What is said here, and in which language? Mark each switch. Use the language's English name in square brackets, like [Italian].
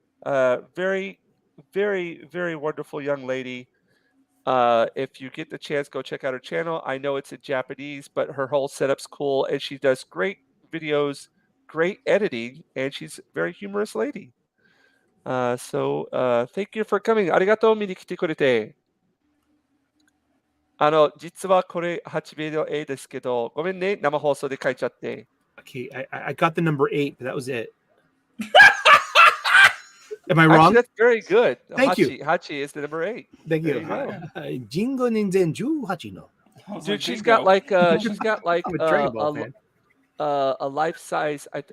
[English] Very, very, very wonderful young lady. If you get the chance, go check out her channel. I know it's in Japanese, but her whole setup's cool, and she does great videos, great editing, and she's a very humorous lady. So thank you for coming. [Japanese] ありがとう見に来てくれて。実はこれ8名の絵ですけど、ごめんね、生放送で書いちゃって。 [English] Okay, I got the number 8, but that was it. Am I wrong? Actually, that's very good. Thank you. Hachi is the number 8. Thank you. Jingo Ninja 18 no. Dude, she's got like a Dragon Ball a life size. I